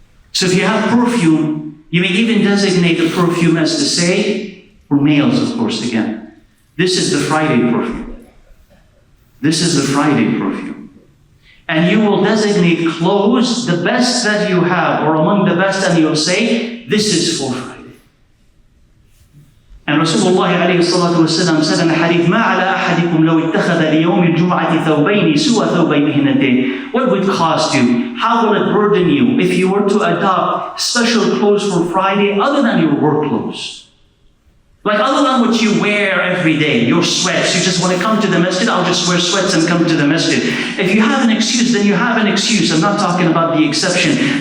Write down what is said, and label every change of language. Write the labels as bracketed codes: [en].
[en] So if you have perfume, you may even designate the perfume as to say, for males of course again, this is the Friday perfume. This is the Friday perfume. And you will designate clothes, the best that you have, or among the best, and you'll say, this is for Friday. And Rasulullah alayhi salatu wasalam said in the hadith, [ar] مَا عَلَىٰ أَحَدِكُمْ لَوْ اتَّخَذَ لِيَوْمِ الْجُمْعَةِ ثَوْبَيْنِ سُوَى ثَوْبَيْ مِهْنَتِهِ. [en] What would cost you? How will it burden you if you were to adopt special clothes for Friday other than your work clothes? Like other than what you wear every day, your sweats. You just want to come to the masjid, I'll just wear sweats and come to the masjid. If you have an excuse, then you have an excuse. I'm not talking about the exception.